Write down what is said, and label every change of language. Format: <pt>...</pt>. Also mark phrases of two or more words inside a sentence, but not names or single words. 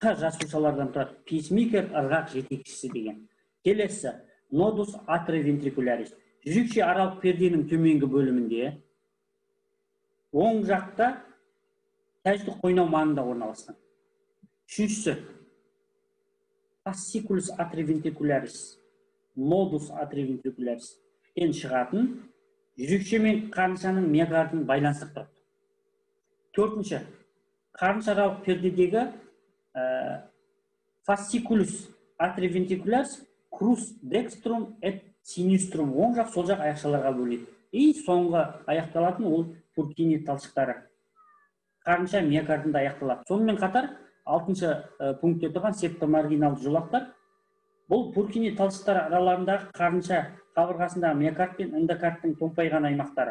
<kk>жасушалардан тұрады. Пейсмейкер ырғақ жетекшісі деген. Келесі</kk> <la>nodus atrioventricularis.</la> <kk>Жүрекше аралық перденің төменгі бөлімінде оң жақта тәжді қойнау маңында орналасқан. Үшіншісі</kk> <la>fasciculus atrioventricularis, nodus atrioventricularis</la> <kk>шығатын жүрекше мен қарыншаның миокардын байланыстырып тұрады. Төртінші, қарынша аралық пердедегі</kk> <la>fasciculus atrioventricularis crus dextrum et sinistrum</la> <kk>оң жақ сол жақ аяқшаларға бөлінеді. И соңғы аяқталатын ол Пуркини талшықтары. Қарынша миокардында аяқталады. Сонымен қатар 6-шы пунктте тұрған септомаргиналды жолақтар. Бұл Пуркини талшықтар араларындағы қарынша қабырғасындағы миокард пен эндокардтың томпайған аймақтары.</kk>